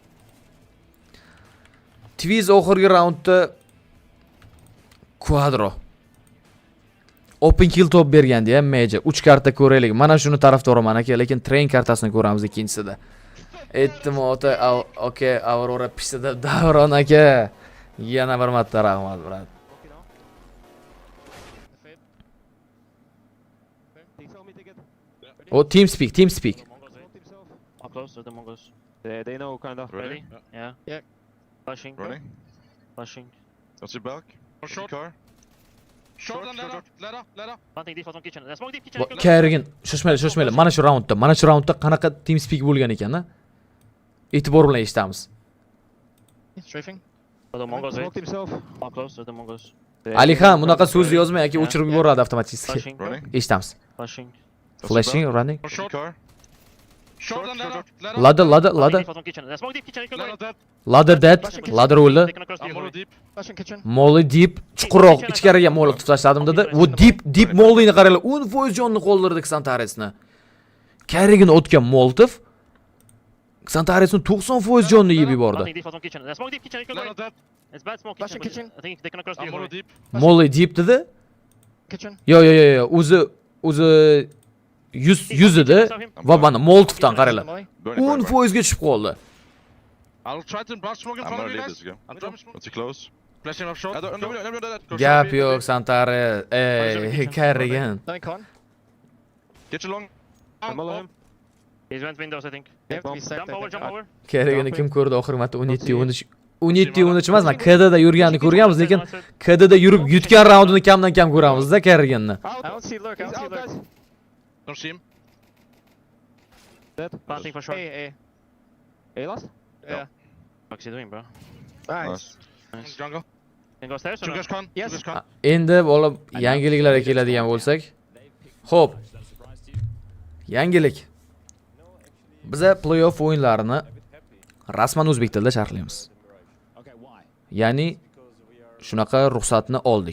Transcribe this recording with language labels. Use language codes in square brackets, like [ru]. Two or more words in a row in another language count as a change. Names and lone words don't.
[uz] Twist oxirgi raundda Quadro open kill top bergandi ham Major. 3 karta ko'raylik. Mana shuni tarafdoriman aka, lekin train kartasini ko'ramiz ikkinchisida. E'timodi aka Aurora pishdi deb Davron aka. Yana bir marta rahmat, brat. [en] Oh, team speak. Up close to the Mongols. They know kind of. Ready? Yeah. Yeah. Flashing. Running. Flashing. What's your back? Short. Car. Short and ladder. Planting default on kitchen. Smoke deep kitchen. [uz] Karigin, shoshmayli. Mana shu raundda qanaqa [en] team speak [uz] bo'lgan ekan-a? E'tibor bilan eshitamiz. [en] Strafing. For the Mongols. Smoked himself. Up close to the Mongols. [uz] Alihan bunaqa so'z yozmay aka, o'chirib yuboradi avtomatik. Eshitamiz. [en] Flashing. Flashing, running. Short. Short and Ladder. Default on kitchen. Smoke deep kitchen. Ladder dead. Ladder o'ldi. Flashing kitchen. Molly deep [uz] chuqurroq ichkariga molli tashladim dedi. U deep Mollyni qaranglar, 10% jonni qoldirdi Xantaresni. Karigin o'tgan Moltov Xantaresni 90% jonni yeb yubordi. [en] Planting default on kitchen. Smoke deep kitchen. It's bad smoke kitchen. I think they can cross the Molly deep [uz] dedi. [en] Kitchen. Yo. [uz] O'zi yuzida va mana Moltovdan qaranglar. 10% ga tushib qoldi. [en] I'll try to blast smoke in front of you guys. I'm dropping smoke. What's close? Flashing up short. [uz] Gap yo'q Xantares. Karigin. [en] Get you long. He's went windows, I think. Jump over. [uz] Karigini kim ko'rdi oxirgi marta 17-13 emas, men KDda yurganini ko'rganmiz, lekin KDda yurib yutgan raundini kamdan kam ko'ramiz-da Kariginni. [en] I don't see lurk. Don't see him. Dead. Planting for short. A last? Yeah. What's he doing, bro? Nice. Jungle. Can go stairs or Two guys con. Yes. [uz] Endi bo'lib yangiliklarga keladigan bo'lsak. Xo'p. Yangilik. Biz playoff o'yinlarini rasman o'zbek tilida sharhlaymiz. Ya'ni shunaqa ruxsatni oldik.